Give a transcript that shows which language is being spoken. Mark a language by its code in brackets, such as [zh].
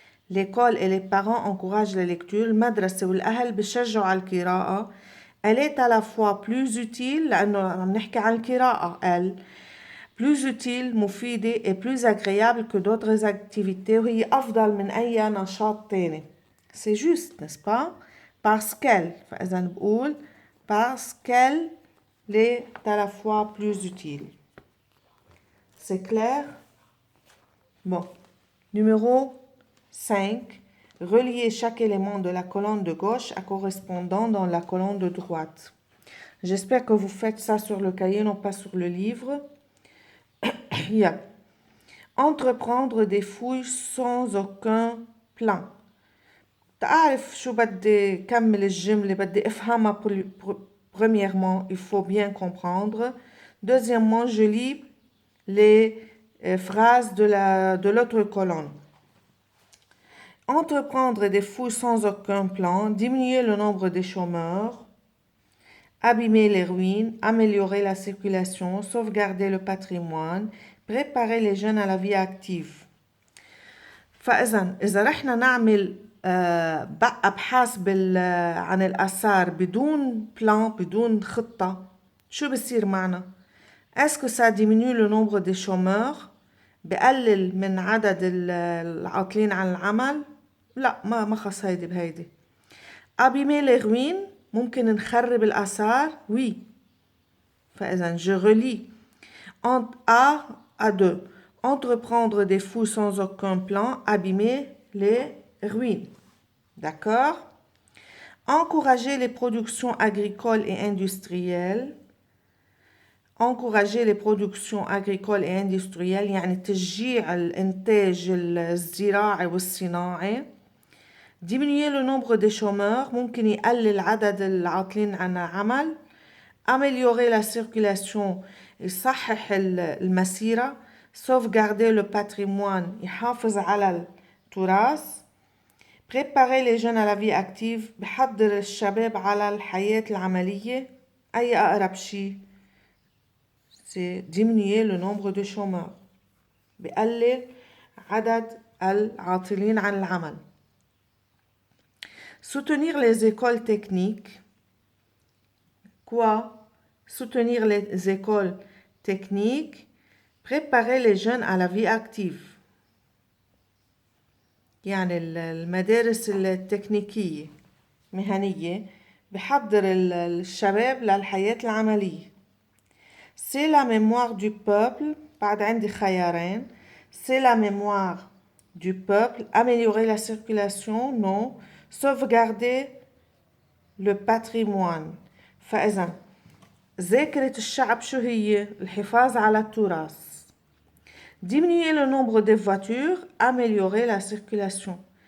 [fr] L'école et les parents encouragent la lecture. [ar] المدرسة والأهل بشجعوا على القراءة. [fr] Elle est à la fois plus utile [ar] لأنه عم نحكي عن القراءة. [fr] Elle plus utile, مفيدة et plus agréable que d'autres activités. [ar] وهي أفضل من أي نشاط تاني. [fr] C'est juste, n'est-ce pas? Parce qu'elle. [ar] فإذا بقول [fr] parce qu'elle est à la fois plus utile. C'est clair? Bon. Numéro 5. Reliez chaque élément de la colonne de gauche à correspondant dans la colonne de droite. J'espère que vous faites ça sur le cahier, non pas sur le livre. Yeah. Entreprendre des fouilles sans aucun plan. [ar] تعرف شو بدي كمل الجملة بدي افهمها. [fr] Premièrement, il faut bien comprendre. Deuxièmement, je lis les phrases de l'autre colonne. Entreprendre des fouilles sans aucun plan, diminuer le nombre des chômeurs, abîmer les ruines, améliorer la circulation, sauvegarder le patrimoine, préparer les jeunes à la vie active. [ar] فإذا رحنا نعمل أبحاث عن الآثار بدون بلان بدون خطة شو بصير معنا؟ [fr] Est-ce que ça diminue le nombre des chômeurs؟ [ar] بقلل من عدد العاطلين عن العمل؟ لا ما خص هيدي بهيدي. [fr] Abîmer les ruines [ar] ممكن نخرب الآثار؟ [fr] oui. فإذا je relis A à 2. Entreprendre des fouilles sans aucun plan, abîmer les ruines. D'accord? Encourager les productions agricoles et industrielles. Encourager les productions agricoles et industrielles [ar] يعني تشجيع الإنتاج الزراعي والصناعي. [fr] Diminuer le nombre des chômeurs [ar] ممكن يقلل عدد العاطلين عن العمل. [fr] Améliorer la circulation [ar] يصحح المسيرة. [fr] Sauvegarder le patrimoine [ar] يحافظ على التراث. [fr] Préparer les jeunes à la vie active [ar] بحضر الشباب على الحياة العملية. أي أقرب شيء؟ [fr] C'est diminuer le nombre de chômeurs. [ar] بقلل عدد العاطلين عن العمل. [fr] Soutenir les écoles techniques. Quoi? Soutenir les écoles techniques. Préparer les jeunes à la vie active. [ar] يعني المدارس التكنيكية مهنية بحضر الشباب للحياة العملية. [fr] C'est la mémoire du peuple. [ar] بعد عندي خيارين. [fr] C'est la mémoire du peuple. Améliorer la circulation. Non. Sauvegarder le patrimoine. [ar] فإذا ذاكرة الشعب شو هي؟ الحفاظ على التراث. [fr] Diminuer le nombre de voitures, améliorer la circulation.